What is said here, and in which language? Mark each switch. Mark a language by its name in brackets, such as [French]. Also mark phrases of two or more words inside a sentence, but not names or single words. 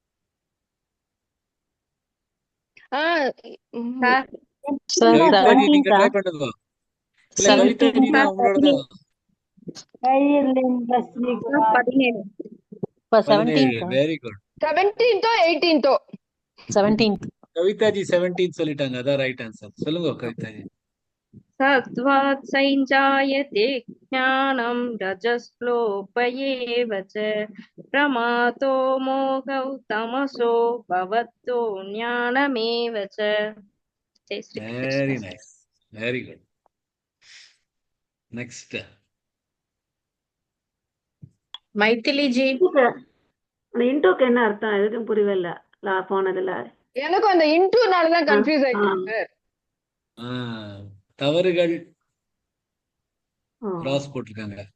[Tamil] நீங்க ட்ரை பண்ணுங்க. [English] very good. 17th 18th? [Tamil] கவிதாஜி 17 சொல்லிட்டாங்க, அதான் [English] right answer. [Tamil] சொல்லுங்க கவிதாஜி. [Sanskrit] सत्त्वात् संजायते ज्ञानं रजस्लोभयेव च प्रमादो मोहौ तमसो भवतो ज्ञानमेव च जय श्री [Tamil] வெரி [Sanskrit] कृष्ण [English] Nice, very good. Next [Tamil] மைதிலி ஜி. அந்த இன்டோக்கு என்ன அர்த்தம் எதுக்கும் புரியவே இல்ல போனதுல. எனக்கும் அந்த இன்டூனாலதான் ஆ, கன்ஃபியூஸ் ஆ. ஆயிட்டேன் சார். தவறுகள் ஓ, கிராஸ் போட்டிருக்காங்க.